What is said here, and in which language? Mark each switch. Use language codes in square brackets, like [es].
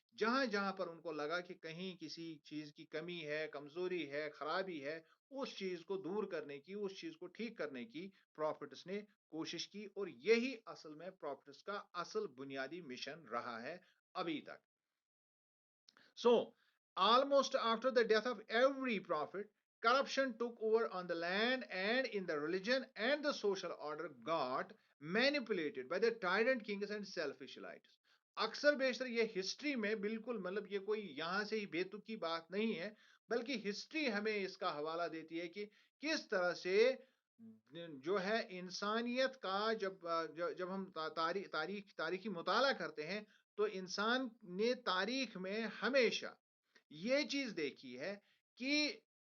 [hi] जहां जहां पर उनको लगा कि कहीं किसी चीज की कमी है, कमजोरी है, खराबी है, उस चीज को दूर करने की, उस चीज को ठीक करने की प्रॉफिट्स ने कोशिश की, और यही असल में प्रॉफिट्स का असल बुनियादी मिशन रहा है अभी तक। [en] So, almost after the death of every prophet, corruption took over on the land and in the religion, and the social order got manipulated by the tyrant kings and selfish elites. [hi] अक्सर बेशतर ये history में बिल्कुल, मतलब ये कोई यहां से ही बेतुकी बात नहीं है, बल्कि हिस्ट्री हमें इसका हवाला देती है कि किस तरह से जो है इंसानियत का, जब हम तारीखी मुताला करते हैं, तो इंसान ने तारीख में हमेशा ये चीज देखी है कि